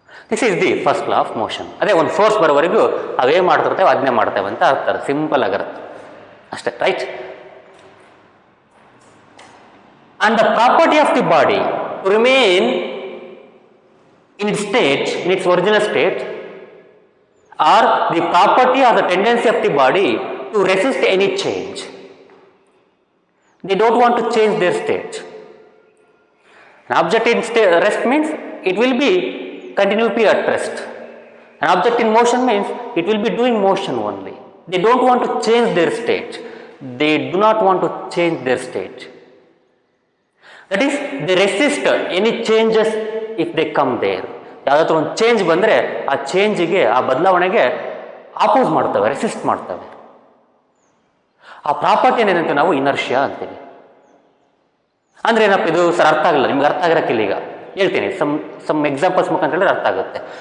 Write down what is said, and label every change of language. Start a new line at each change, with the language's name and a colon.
English: This is the first law of motion.
Kannada: ಅದೇ ಒಂದು force ಬರೋವರೆಗೂ ಅವೇ ಮಾಡ್ತಿರ್ತೇವೆ, ಅದನ್ನೇ ಮಾಡ್ತೇವೆ ಅಂತ ಅರ್ಥ. ಸಿಂಪಲ್ ಆಗಿರುತ್ತೆ ಅಷ್ಟೇ, right?
English: And the property of the body to remain in its original state, or the property or the tendency of the body to resist any change. They don't want to change their state. An object in rest means it will be continually at rest. An object in motion means it will be doing motion only. They don't want to change their state. They do not want to change their state. That is, they resist any changes if they come there.
Kannada: ಯಾವುದಾದ್ರೂ ಒಂದು change ಬಂದರೆ ಆ ಚೇಂಜಿಗೆ, ಆ ಬದಲಾವಣೆಗೆ ಆಪೋಸ್ ಮಾಡ್ತವೆ, resist ಮಾಡ್ತವೆ. ಆ property ಏನಂತ ನಾವು ಇನರ್ಷಿಯಾ ಅಂತೀವಿ. ಅಂದರೆ ಏನಪ್ಪ ಇದು? ಸರ್ ಅರ್ಥ ಆಗಲ್ಲ, ನಿಮ್ಗೆ ಅರ್ಥ ಆಗಿರಕ್ಕಿಲ್ಲ. ಈಗ ಹೇಳ್ತೀನಿ, ಸಮ್ ಎಕ್ಸಾಂಪಲ್ಸ್ ಮುಖಾಂತರ ಹೇಳಿದ್ರೆ ಅರ್ಥ ಆಗುತ್ತೆ.